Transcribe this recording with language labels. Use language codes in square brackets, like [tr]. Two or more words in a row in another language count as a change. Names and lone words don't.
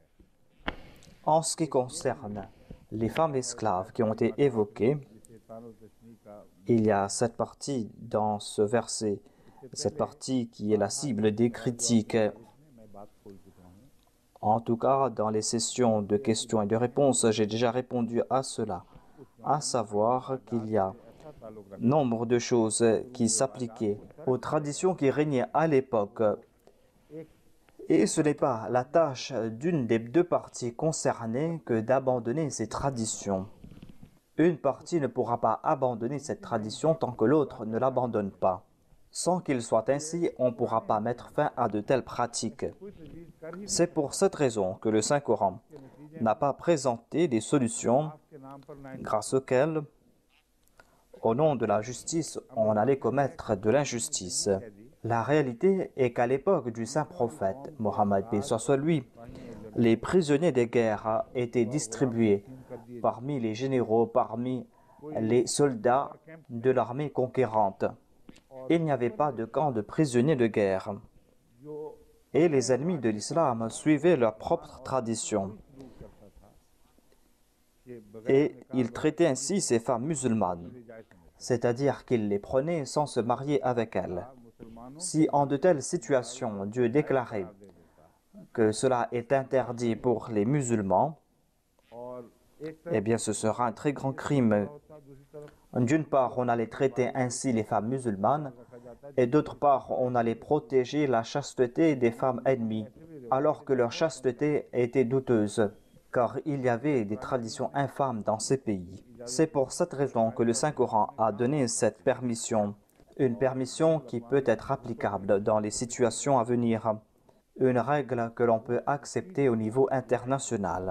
[fr] En ce qui concerne les femmes esclaves qui ont été évoquées, [ur] جسے طعن و تشنیع کا [fr] il y a cette partie dans ce verset, cette partie qui est la cible des critiques. [ur] اس میں میں بات کھول چکا ہوں [fr] En tout cas, dans les sessions de questions et de réponses, j'ai déjà répondu à cela, à savoir qu'il y a [ur] ایسا تعلق رکھتا [fr] nombre de choses qui s'appliquaient aux traditions qui régnaient à l'époque. Et ce n'est pas la tâche d'une des deux parties concernées que d'abandonner ces traditions. Une partie ne pourra pas abandonner cette tradition tant que l'autre ne l'abandonne pas. Sans qu'il soit ainsi, on ne pourra pas mettre fin à de telles pratiques. [ur] کوئی تجویز کر ہی [fr] C'est pour cette raison que le Saint-Coran n'a pas présenté des solutions [ur] کے نام پر نہ [fr] grâce auxquelles, au nom de la justice, on allait commettre de l'injustice. La réalité est qu'à l'époque du saint prophète, Mohammed paix soit lui, les prisonniers de guerre étaient distribués parmi les généraux, parmi les soldats de l'armée conquérante. Il n'y avait pas de camp de prisonniers de guerre. [ur] जो [fr] Et les ennemis de l'islam suivaient leur propre tradition. [ur] شروع کرتا تھا کہ بغیر [fr] Et ils traitaient ainsi ces femmes musulmanes, [ur] جائز سمجھ [fr] c'est-à-dire qu'ils les prenaient sans se marier avec elles. [ur] मुसलमानों [fr] Si en de telles situations, Dieu déclarait [ur] دے دیتا [fr] que cela est interdit pour les musulmans, [ur] اور ایک [fr] eh bien ce sera un très grand crime. [ur] ہوتا دوسری طرف [fr] D'une part, on allait traiter ainsi les femmes musulmanes, [ur] رکھا جاتا ہے [fr] et d'autre part, on allait protéger la chasteté des femmes ennemies, alors que leur chasteté était douteuse, car il y avait des traditions infâmes dans ces pays. C'est pour cette raison que le Saint-Coran a donné cette permission, une permission qui peut être applicable dans les situations à venir, une règle que l'on peut accepter au niveau international.